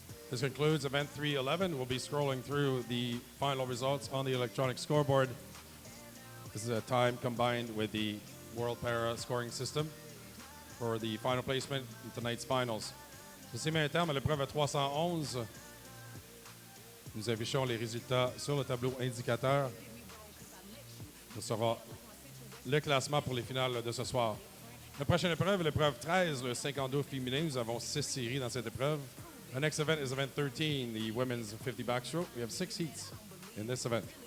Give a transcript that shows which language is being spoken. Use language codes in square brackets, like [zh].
[en] This concludes event 311. We'll be scrolling through the final results on the electronic scoreboard. This is a time combined with the World Para Scoring System for the final placement in tonight's finals. [fr] Ceci met un terme à l'épreuve 311. Nous affichons les résultats sur le tableau indicateur. Ce sera le classement pour les finales de ce soir. La prochaine épreuve est l'épreuve 13, le 52 féminin. Nous avons 6 séries dans cette épreuve. [en] The next event is event 13, the women's 50 backstroke. We have 6 heats in this event.